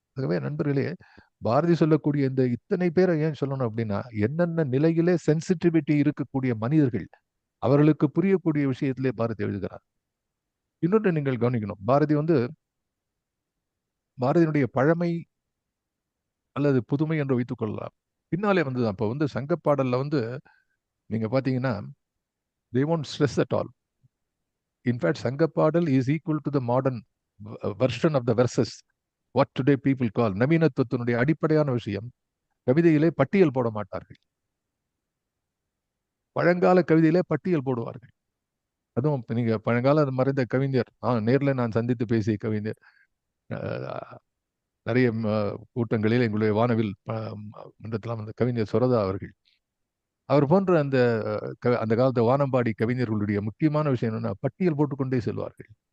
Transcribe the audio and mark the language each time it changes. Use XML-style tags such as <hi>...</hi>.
<ta>ஆகவே நண்பர்களே, பாரதி சொல்லக்கூடிய இந்த இத்தனை பேரை ஏன் சொல்லணும் அப்படின்னா, என்னென்ன நிலையிலே சென்சிட்டிவிட்டி இருக்கக்கூடிய மனிதர்கள் அவர்களுக்கு புரியக்கூடிய விஷயத்திலே பாரதி எழுதுகிறார். இன்னொன்று நீங்கள் கவனிக்கணும், பாரதியினுடைய பழமை அல்லது புதுமை என்று வைத்துக் கொள்ளலாம். பின்னாலே வந்தது. அப்போ சங்கப்பாடல்ல நீங்க பாத்தீங்கன்னா,</ta> <en>they won't stress at all. In fact, சங்கப்பாடல் is equal to the modern version of the verses, what today people call</en> <ta>நவீனத்துவத்தினுடைய அடிப்படையான விஷயம். கவிதையிலே பட்டியல் போட மாட்டார்கள். பழங்கால கவிதையிலே பட்டியல் போடுவார்கள். அதுவும் நீங்க பழங்கால மறைந்த கவிஞர், நேரில் நான் சந்தித்து பேசிய கவிஞர், நிறைய கூட்டங்களில் எங்களுடைய வானவில் மன்றத்தில் அந்த கவிஞர் சுரதா அவர்கள், அவர் போன்ற அந்த காலத்து வானம்பாடி கவிஞர்களுடைய முக்கியமான விஷயம் என்னன்னா, பட்டியல் போட்டுக்கொண்டே செல்வார்கள்.</ta>